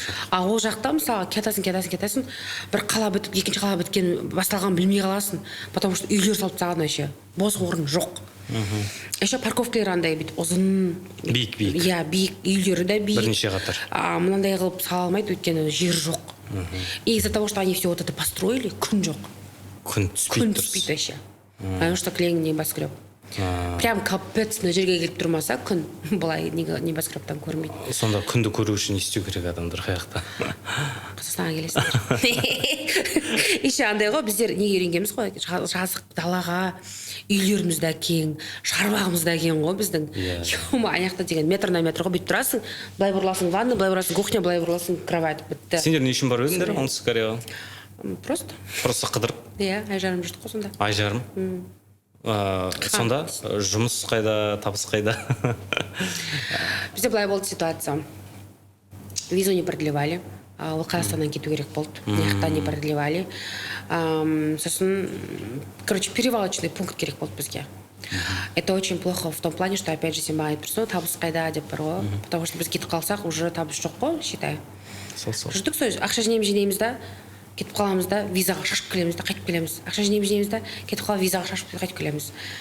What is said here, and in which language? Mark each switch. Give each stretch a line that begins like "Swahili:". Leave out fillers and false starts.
Kazakh: А ол жақта мысалы кетасың, бір қала бітіп, екінші қала біткен басталған білмей қаласың,
Russian: потому что
Kazakh: үйлер салып тастаған
Russian: вообще.
Kazakh: Бос орын жоқ.
Russian: Еще
Kazakh: парковкалар андай бүйтіп ұзын, биік. Иә, биік, үйлері де биік. Бірнеше қатар. Мынандай қылып сала алмайды, өйткені жер жоқ.
Russian: И из-за того, что они все вот это построили,
Kazakh: күн жоқ. Күн түспейді
Russian: вообще. Потому что
Kazakh: кілең
Russian: небоскреб.
Kazakh: Прям капец, мына жерге келіп тұрмаса күн былай небоскрептан көрмейді. Сонда күнді көру үшін не істеу керек адамдар қаяқта? Қазақстанға келесіңдер.
Russian: еще
Kazakh: андай ғой, біздер неге үйренгенбіз ғой, жазық далаға, үйлеріміз де кең, шаруағымыз да кең ғой біздің. Ана жақта деген
Russian: метр на метр
Kazakh: ғой, бүйтіп тұрасың, былай бұрыласың ванна, былай бұрыласың кухня, былай бұрыласың кровать, бітті. Сендер не үшін барып едіңдер оңтүстік Кореяға?
Russian: Просто
Kazakh: қыдырып. Иә, айжарым жүрдік қой сонда. Айжарым? Сонда жұмыс қайда, табыс қайда? Бізде былай болды ситуация.
Russian: Визу не продлевали.
Kazakh: Ол Қазақстаннан кету керек болды.
Russian: Мына не продлевали.
Kazakh: Сосын,
Russian: короче, перевалочный пункт
Kazakh: керек болды бізге.
Russian: Это очень плохо в том плане, что опять же
Kazakh: сен маған айтып тұрсың, табыс қайда деп бар ғой.
Russian: Потому что
Kazakh: біз кетіп қалсақ,
Russian: уже
Kazakh: табыс жоқ қой,
Russian: считай.
Kazakh: Жүрдік сол, ақша жинаймыз да, кетіп қаламыз да, визаға шашып келеміз да, қайтып келеміз. Ақша жинаймыз да, кетіп қалып визаға шашып қайтып келеміз.